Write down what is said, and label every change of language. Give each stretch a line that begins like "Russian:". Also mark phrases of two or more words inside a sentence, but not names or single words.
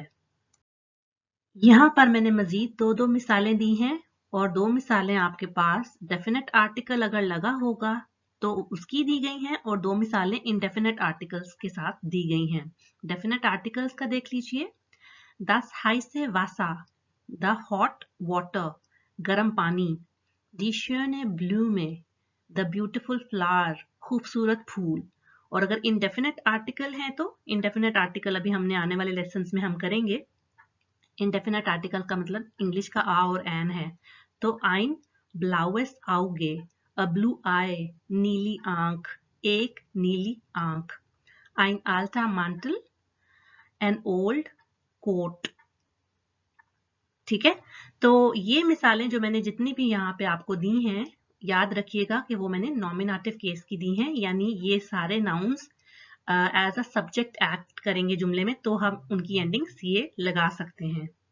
Hindi: यहाँ पर मैंने मजीद दो मिसालें दी हैं, और 2 मिसालें आपके पास
English: definite article
Hindi: अगर लगा होगा तो उसकी दी गई हैं, और 2 मिसालें
English: indefinite articles
Hindi: के साथ दी गई हैं।
English: definite articles
Hindi: का देख लीजिए,
German: Das heiße Wasser,
English: the hot water,
Hindi: गर्म पानी,
German: die schöne Blume,
English: the beautiful flower,
Hindi: खूबसूरत फूल। और अगर
English: indefinite article
Hindi: है तो
English: indefinite article
Hindi: अभी हमने आने वाले लेसन्स में हम करेंगे।
English: indefinite article
Hindi: का मतलब इंग्लिश का आ और एन है।
German: तो ein blaues Auge,
English: a blue eye,
Hindi: नीली आंख, एक नीली आंख।
German: ein alter Mantel,
English: an old coat।
Hindi: ठीक है, तो ये मिसालें जो मैंने जितनी भी यहाँ पे आपको दी हैं, याद रखिएगा कि वो मैंने
English: nominative case
Hindi: की दी हैं, यानी ये सारे नाउन्स
English: as a subject act
Hindi: करेंगे जुमले में, तो हम उनकी एंडिंग्स ये लगा सकते हैं।